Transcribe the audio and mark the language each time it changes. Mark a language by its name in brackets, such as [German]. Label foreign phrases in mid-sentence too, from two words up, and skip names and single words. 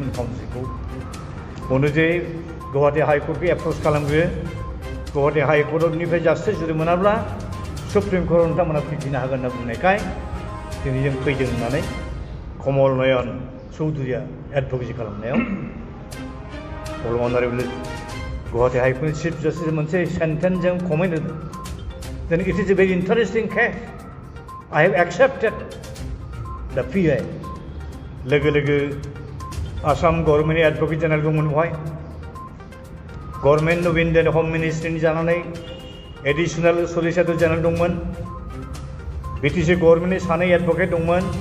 [Bodo] काउन्सिलखौ बुंदों जे गुवाहाटी हाइकर्टखौ एप्रच खालामग्रो गुवाहाटी हाइकर्टनिफ्राय जास्टिस जुदि मोनाब्ला सुप्रिम कर्टआव नोंथांमोना फैफिननो हागोन होनना बुंनायखाय दिनै जों फैदों होननानै कमल नयन चौधुरीया एडभकेसि खालामनायाव अनारेबल गुवाहाटी हाइकर्टनि [English] chief justice [Bodo] मोनसे सेन्टेन्सजों कमेन्ट होदों [English] then it is a very interesting case I have accepted the PI [Bodo] लोगो लोगो आसाम गभर्नमेन्टनि [English] advocate general [Bodo] दंमोन बेवहाय गभर्नमेन्ट अफ इन्डियानि [English] home ministryनि [Bodo] जानानै [English] additional solicitor general [Bodo] दंमोन बिटिसि गभर्नमेन्टनि सानै एडभकेट दंमोन